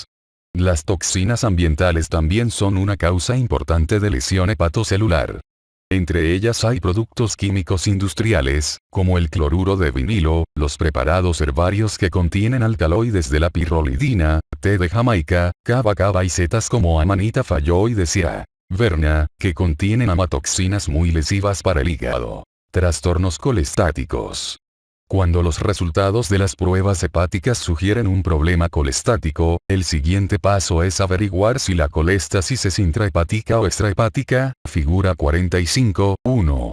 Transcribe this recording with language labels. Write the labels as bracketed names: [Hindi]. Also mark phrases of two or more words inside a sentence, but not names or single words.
[Spanish] Las toxinas ambientales también son una causa importante de lesión hepatocelular. Entre ellas hay productos químicos industriales, como el cloruro de vinilo, los preparados herbarios que contienen alcaloides de la pirrolidina, té de Jamaica, cava y setas como Amanita phalloideaceae verna, que contienen amatoxinas muy lesivas para el hígado. Trastornos colestáticos. Cuando los resultados de las pruebas hepáticas sugieren un problema colestático, el siguiente paso es averiguar si la colestasis es intrahepática o extrahepática, figura 45.1.